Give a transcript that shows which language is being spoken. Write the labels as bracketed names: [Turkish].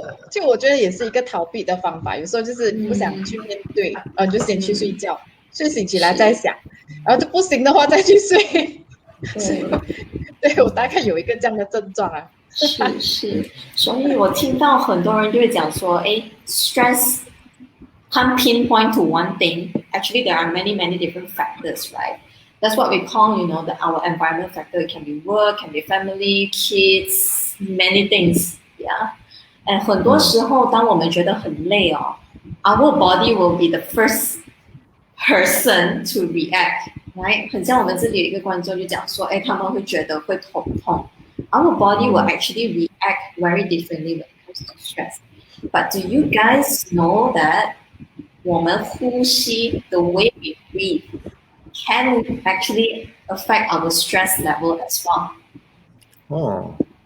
[Chinese] 就我觉得也是一个逃避的方法，有时候就是不想去面对，你就先去睡觉，睡醒起来再想，然后就不行的话再去睡。对，我大概有一个这样的症状啊。是，所以我听到很多人就会讲说， [English] stress can't pinpoint to one thing. Actually, there are many different factors, right? That's what we call, our environment factor. It can be work, can be family, kids, many things. Yeah. And [Chinese] 很多时候，当我们觉得很累哦 [English] ，our body will be the first person to react, right? [Chinese] 很像我们这里有一个观众就讲说，他们会觉得会头痛。 [English] Our body will actually react very differently when it comes to stress. But do you guys know that [Chinese] 我们呼吸 [English] the way we breathe can actually affect our stress level as well? Oh.